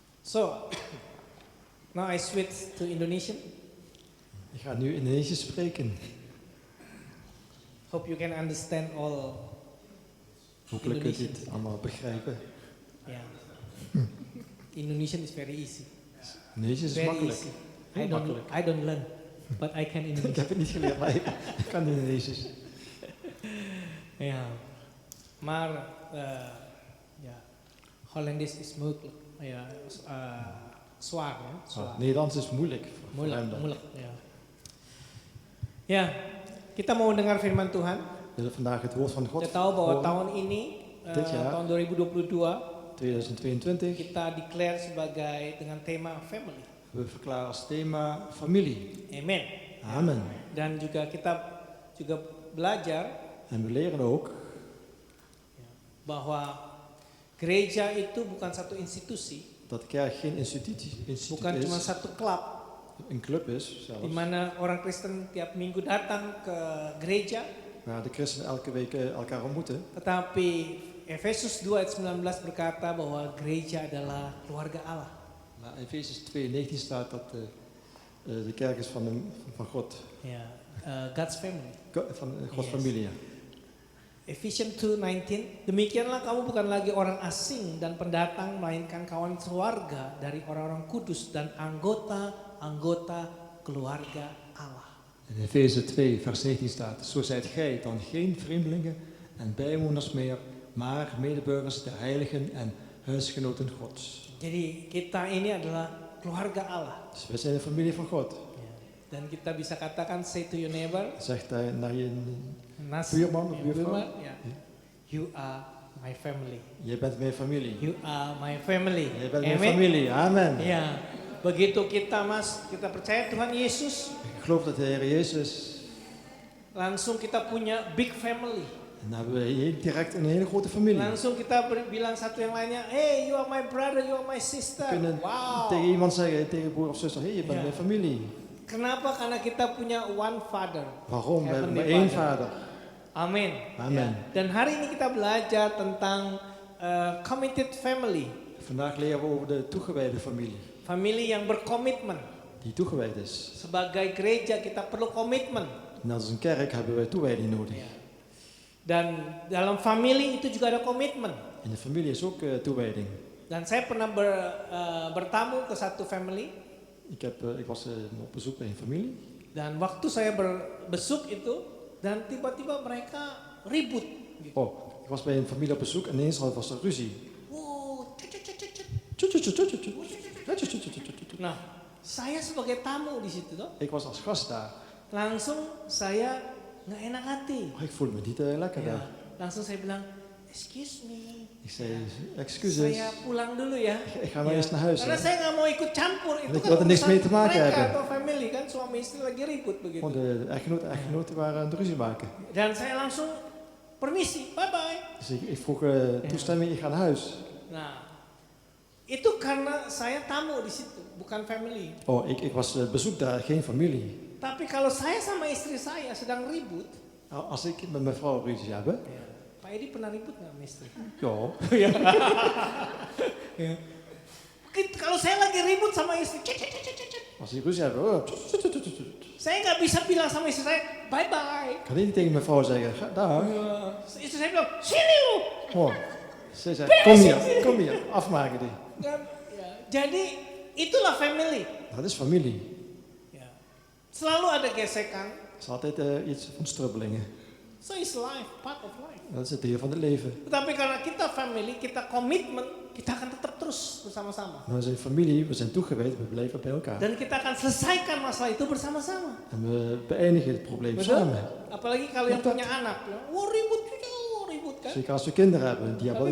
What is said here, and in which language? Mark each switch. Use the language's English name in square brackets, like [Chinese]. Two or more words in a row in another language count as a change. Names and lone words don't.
[English] So, now I switch to Indonesian. [Dutch] Ik ga nu Indonesisch spreken. [English] Hope you can understand all. [Dutch] Hopelijk kunt u het allemaal begrijpen. [English] Yeah. Indonesian is very easy. [Dutch] Indonesisch is [English] Very [Dutch] makkelijk. [English] easy. [Dutch] Heel makkelijk. [English] I don't learn, but I can [Dutch] Ik [English] Indonesian. [Dutch] heb het niet geleerd, maar ik kan Indonesisch. Ja. Maar ja, Hollandisch is moeilijk. Ja, zwaar, hè? Zwaar. Nederlands is moeilijk. voor hem dan. Moeilijk, ja. [Indonesian] Ya, kita mau dengar firman Tuhan. [Dutch] We willen vandaag het woord van God [Indonesian] Kita tahu bahwa [Dutch] horen. [Indonesian] tahun ini, [Dutch] Dit jaar. [Indonesian] tahun 2022, [Dutch] 2022. [Indonesian] kita declare sebagai dengan tema family. [Dutch] We verklaren als thema familie. Amen. Amen. [Indonesian] Dan juga kita juga belajar [Dutch] En we leren ook [Indonesian] bahwa gereja itu bukan satu institusi, [Dutch] dat kerk geen instituut [Indonesian] bukan cuma [Dutch] is, [Indonesian] satu klub [Dutch] een club is zelfs, [Indonesian] di mana orang Kristen tiap minggu datang ke gereja, [Dutch] waar de christenen elke week elkaar ontmoeten. [Indonesian] tetapi Efesus 2 ayat 19 berkata bahwa gereja adalah keluarga Allah. [Dutch] Maar in Efezus 2:19 staat dat de kerk is van God. [English] Ya, God's family. [Dutch] Van Gods [English] Yes. [Dutch] familie. [English] Ephesians 2:19, [Indonesian] demikianlah kamu bukan lagi orang asing dan pendatang, melainkan kawan keluarga dari orang-orang kudus dan anggota-anggota keluarga Allah. [Dutch] In Efeze 2 vers 19 staat, zo zijt gij dan geen vreemdelingen en bijwoners meer, maar medeburgers der heiligen en huisgenoten Gods. [Indonesian] Jadi kita ini adalah keluarga Allah. [Dutch] Dus wij zijn de familie van God. [Indonesian] Ya. Dan kita bisa katakan [English] say to your neighbor, [Dutch] Zegt hij naar je buurman, buurman of buurvrouw, ya. [English] You are my family. [Dutch] je bent mijn familie. [English] You are my family. [Dutch] Je bent mijn Amen. familie, amen. [Indonesian] Ya, begitu kita kita percaya Tuhan Yesus, [Dutch] Ik geloof dat de Heer Jezus, [Indonesian] langsung kita punya [English] big family. [Dutch] en dan hebben we hier direct een hele grote familie. [Indonesian] Langsung kita bilang satu yang lainnya, [English] hey, you are my brother, you are my sister. [Dutch] We kunnen Wow. tegen iemand zeggen, tegen broer of zuster, hey, je bent Ja. mijn familie. [Indonesian] Kenapa? Karena kita punya [English] one father. [Dutch] Waarom? We hebben maar [English] Heavenly [Dutch] één [English] Father. [Dutch] vader. [Indonesian] Amin. [Dutch] Amen. [Indonesian] Ya. Dan hari ini kita belajar tentang [English] committed family. [Dutch] Vandaag leren we over de toegewijde familie. [Indonesian] Family yang berkomitmen. [Dutch] Die toegewijd is. [Indonesian] Sebagai gereja kita perlu komitmen. [Dutch] En als een kerk hebben wij toewijding nodig. [Indonesian] Ya. Dan dalam family itu juga ada komitmen. [Dutch] In de familie is ook toewijding. [Indonesian] Dan saya pernah bertamu ke satu family. [Dutch] Ik was op bezoek bij een familie. [Indonesian] Dan waktu saya berbesuk itu, dan tiba-tiba mereka ribut. Gitu. [Dutch] Oh, ik was bij een familie op bezoek en ineens was er ruzie. [English] Wow, cut, cut, cut, cut, cut. [Indonesian] Nah, saya sebagai tamu di situ toh, [Dutch] Ik was als gast daar. [Indonesian] langsung saya nggak enak hati. [Dutch] Oh, ik voelde me niet lekker Ya, daar. [Indonesian] langsung saya bilang, [English] excuse me, [Dutch] Ik zei, excuses. [Indonesian] saya pulang dulu ya. [Dutch] Ik ga maar eerst naar huis. [Indonesian] Karena [Dutch] hè. [Indonesian] saya nggak mau ikut campur, itu [Dutch] Ik [Indonesian] kan [Dutch] wil er niks [Indonesian] urusan [Dutch] mee te maken [Indonesian] mereka [Dutch] hebben. [Indonesian] atau family kan, suami istri lagi ribut begitu. [Dutch] Want de echtgenoten waren aan het ruzie maken. [Indonesian] Dan saya langsung permisi, [English] bye bye. [Dutch] Dus ik vroeg toestemming, ik ga naar huis. [Indonesian] Nah, itu karena saya tamu di situ, bukan family. [Dutch] Oh, ik was bezoek daar, geen familie. [Indonesian] Tapi kalau saya sama istri saya sedang ribut, [Dutch] Nou, als ik met mijn vrouw ruzie heb, [Indonesian] Pak Edi pernah ribut nggak sama istri? [Dutch] ja, [Indonesian] Ya. Kalau saya lagi ribut sama istri, cek, cek, cek, cek, cek. [Dutch] als ik ruzie heb, oh, [Indonesian] Saya nggak bisa bilang sama istri saya, [English] bye bye. [Dutch] kan ik niet tegen mijn vrouw zeggen, ga daar. [Indonesian] Istri saya bilang, sini lu. [Dutch] Oh, ze zei, kom hier, afmaken die. [Indonesian] Dan, ya, jadi itulah family. [Dutch] Dat is familie. [Indonesian] Ya. Selalu ada gesekan. [Dutch] Het is altijd iets van strubbelingen. [English] So is life, part of life. [Dutch] Dat is het deel van het leven. [Indonesian] Tetapi karena kita family, kita komitmen, kita akan tetap terus bersama-sama. [Dutch] We zijn familie, we zijn toegewijd, we blijven bij elkaar. [Indonesian] Dan kita akan selesaikan masalah itu bersama-sama. [Dutch] En we beëindigen het probleem [Indonesian] Betul? [Dutch] samen. [Indonesian] Apalagi kalau yang punya anak, wah ribut kan? [Dutch] Zeker als we kinderen hebben, die hebben